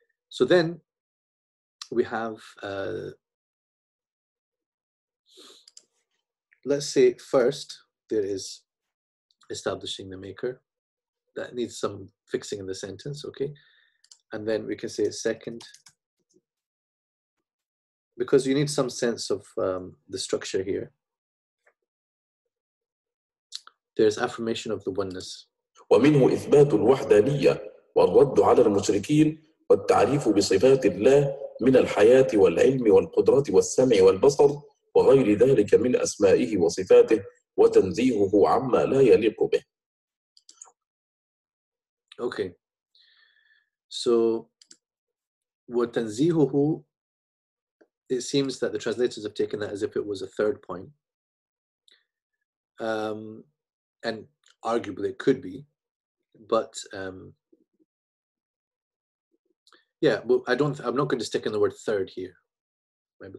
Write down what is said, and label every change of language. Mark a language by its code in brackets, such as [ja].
[en] So then we have, let's say first, there is establishing the Maker. That needs some fixing in the sentence, okay? And then we can say second, because you need some sense of the structure here. There's affirmation of the oneness. [ar] ومنه إثبات الوحدانية والرد على المشركين والتعريف بصفات الله من الحياة والعلم والقدرة والسمع والبصر وغير ذلك من أسمائه وصفاته وتنزيهه عما لا يليق به. [en] Okay. So, وتنزيهه, it seems that the translators have taken that as if it was a third point. And arguably it could be, but yeah, well, I'm not going to stick in the word third here, right?